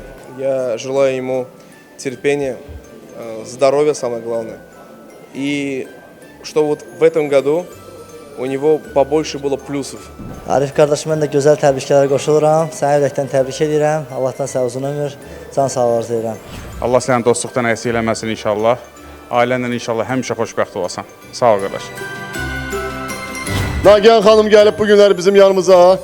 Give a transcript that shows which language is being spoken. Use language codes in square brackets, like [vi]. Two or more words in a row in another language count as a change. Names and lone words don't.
[ru] Я желаю ему терпения, здоровья самое главное. И что вот в этом году у него побольше было плюсов. [az] Arif qardaşım, mən də gözəl təbriklərə qoşuluram. Səni ürəkdən təbrik edirəm. Allahdan sağ uzun ömür, can sağlığı arzulayıram. Allah sənin dostluqdan əksik eləməsin inşallah. Ailənlə inşallah həmişə xoşbəxt olasan. Sağ ol qardaş. Nagihan xanım gəlib bu günləri bizim yanımıza.